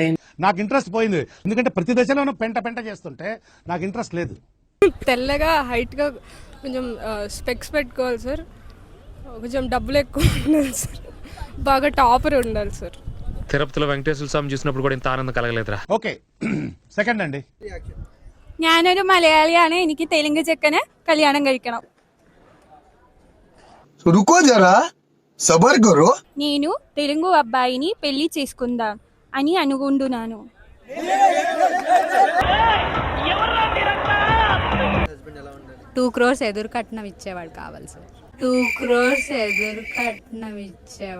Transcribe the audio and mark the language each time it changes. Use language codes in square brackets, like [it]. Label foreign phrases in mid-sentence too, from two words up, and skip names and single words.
[te] నాకు ఇంట్రెస్ట్ పోయింది, ఎందుకంటే ప్రతి దశలోనూ పెంట చేస్తుంటే నాకు ఇంట్రెస్ట్ లేదు. తెల్లగా హైట్గా కొంచెం స్పెక్స్ పెట్టుకోవాలి సార్, కొంచెం డబ్బులు ఎక్కువ ఉండాలి సార్, బాగా టాపర్ ఉండాలి సార్. తిరుపతిలో వెంకటేశ్వర స్వామి చూసినప్పుడు కూడా ఇంత ఆనందం కలగలేదురా. ఓకే, సెకండ్ అండి. [ml] ഞാനൊരു മലയാളിയാണ്, എനിക്ക് തെലുങ്ക് ചെക്കനെ കല്യാണം കഴിക്കണം. [hi] रुको ज़रा सब्र करो. [te] నేను తెలుగు అబ్బాయిని పెళ్లి చేసుకుందాం అని అనుకుంటున్నాను. 2 crores ఎదురు కట్నం ఇచ్చేవాడు కావాలి సార్. 2 crores ఎదురు కట్నం ఇచ్చేవాడు.